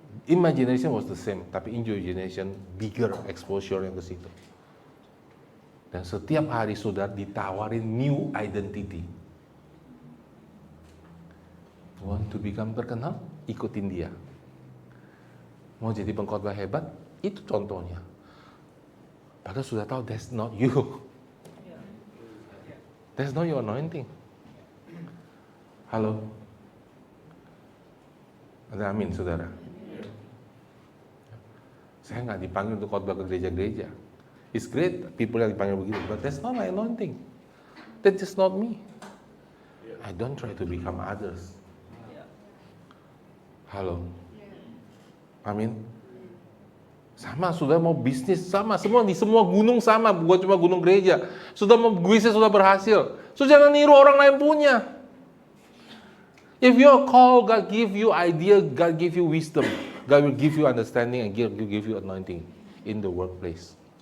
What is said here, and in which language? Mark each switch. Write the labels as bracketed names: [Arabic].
[English] Imagination was the same, tapi in your generation bigger exposure [Indonesian] yang ke situ. Dan setiap hari saudara ditawarin [English] new identity. Want to become terkenal? [Indonesian] Ikutin dia. Mau jadi pengkhotbah hebat, itu contohnya. Padahal sudah tahu [English] that's not you. That's not your anointing. [Indonesian] Halo. Ada amin, saudara. Saya nggak dipanggil untuk khotbah ke gereja-gereja. [English] It's great people [Indonesian] yang dipanggil begitu, [English] but that's not my anointing. That's just not me. I don't try to become others. [Indonesian] Halo. Amin. Sama, sudah mau bisnis sama, semua di semua gunung sama, bukan cuma gunung gereja. Sudah mau bisnis sudah berhasil. So jangan niru orang lain punya. [English] If you're called, God give you idea, God give you wisdom, God will give you understanding and give you anointing in the workplace.